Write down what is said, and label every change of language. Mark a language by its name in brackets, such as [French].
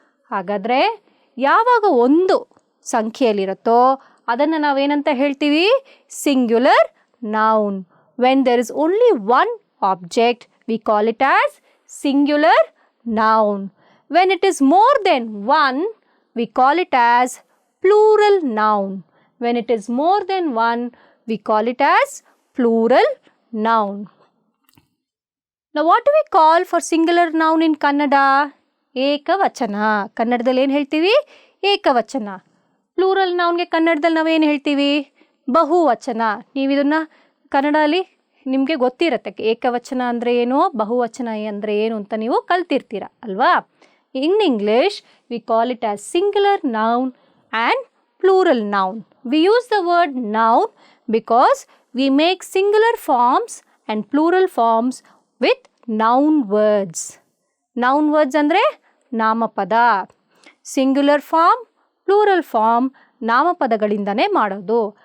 [Kannada] ಹಾಗಾದರೆ ಯಾವಾಗ ಒಂದು ಸಂಖ್ಯೆಯಲ್ಲಿರುತ್ತೋ ಅದನ್ನು ನಾವೇನಂತ ಹೇಳ್ತೀವಿ? [English] Singular noun. When there is only one object, we call it as singular noun. When it is more than one, we call it as plural noun. When it is more than one, we call it as plural noun. Now, what do we call for singular noun in Kannada? [Kannada] Ekavachana. ಕನ್ನಡದಲ್ಲಿ ಏನು ಹೇಳ್ತೀವಿ? ಏಕವಚನ. Plural ನೌನ್ಗೆ ಕನ್ನಡದಲ್ಲಿ ನಾವೇನು ಹೇಳ್ತೀವಿ? ಬಹುವಚನ. ನೀವು ಇದನ್ನು ಕನ್ನಡದಲ್ಲಿ ನಿಮಗೆ ಗೊತ್ತಿರುತ್ತೆ ಏಕವಚನ ಅಂದರೆ ಏನು, ಬಹುವಚನ ಅಂದರೆ ಏನು ಅಂತ ನೀವು ಕಲ್ತಿರ್ತೀರ ಅಲ್ವಾ? [English] In English we call it as singular noun and plural noun. We use the word noun because we make singular forms and plural forms with noun words. Noun words [Kannada] andre namapada. [English] Singular form, plural form [Kannada] ನಾಮಪದಗಳಿಂದನೇ ಮಾಡೋದು.